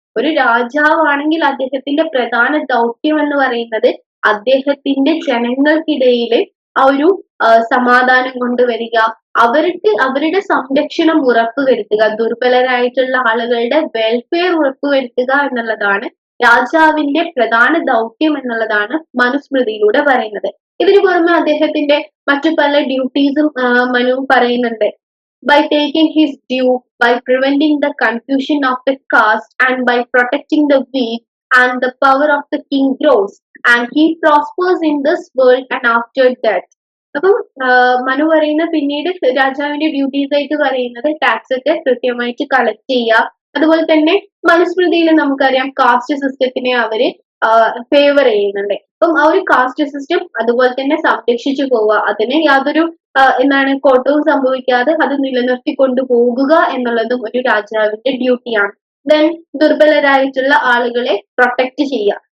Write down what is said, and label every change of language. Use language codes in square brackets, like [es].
[ml] ഒരു രാജാവാണെങ്കിൽ അദ്ദേഹത്തിന്റെ പ്രധാന ദൗത്യം എന്ന് പറയുന്നത് അദ്ദേഹത്തിന്റെ ജനങ്ങൾക്കിടയിൽ ആ ഒരു സമാധാനം കൊണ്ടുവരിക, അവരുടെ സംരക്ഷണം ഉറപ്പുവരുത്തുക, ദുർബലരായിട്ടുള്ള ആളുകളുടെ വെൽഫെയർ ഉറപ്പുവരുത്തുക എന്നുള്ളതാണ് രാജാവിന്റെ പ്രധാന ദൗത്യം എന്നുള്ളതാണ് മനുസ്മൃതിയിലൂടെ പറയുന്നത്. ഇതിനു പുറമെ അദ്ദേഹത്തിന്റെ മറ്റു പല ഡ്യൂട്ടീസും മനു പറയുന്നുണ്ട്. [en] By taking his due, by preventing the confusion of the caste, and by protecting the weak, and the power of the king grows, and he prospers in this world and after death. [ml] അപ്പം മനു പറയുന്ന പിന്നീട് രാജാവിന്റെ duties ആയിട്ട് പറയുന്നത് tax ഒക്കെ കൃത്യമായിട്ട് collect ചെയ്യുക. അതുപോലെ തന്നെ മനുസ്മൃതിയിൽ നമുക്കറിയാം കാസ്റ്റ് സിസ്റ്റത്തിനെ അവര് ഫേവർ ചെയ്യുന്നുണ്ട്. അപ്പം ആ ഒരു കാസ്റ്റ് സിസ്റ്റം അതുപോലെ തന്നെ സംരക്ഷിച്ചു പോവുക, അതിന് യാതൊരു കോട്ടവും സംഭവിക്കാതെ അത് നിലനിർത്തി കൊണ്ടുപോകുക എന്നുള്ളതും ഒരു രാജാവിന്റെ ഡ്യൂട്ടിയാണ്. ദെൻ ദുർബലരായിട്ടുള്ള ആളുകളെ പ്രൊട്ടക്ട് ചെയ്യുക.